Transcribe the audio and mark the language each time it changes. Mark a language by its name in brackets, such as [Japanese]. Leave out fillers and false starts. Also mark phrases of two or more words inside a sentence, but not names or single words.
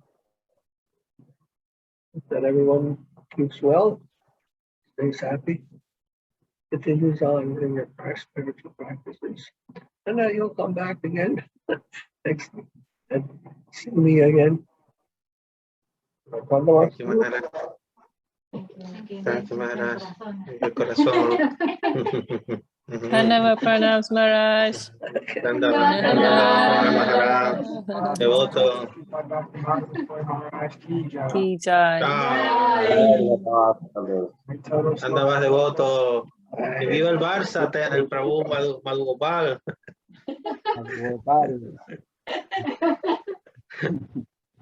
[English] That everyone keeps well, stays happy, continues on in your spiritual practices, and that you'll come back again next and see me again. Thank you, Maharaj. Thank you, Maharaj. [Spanish] De corazón. [English] Pranava pranams, Maharaj. Maharaj. [Spanish] Devoto. [Hindi] Ki jai. [Spanish] Anda más devoto. Y viva el Barça, el Prabhu Madhugopal.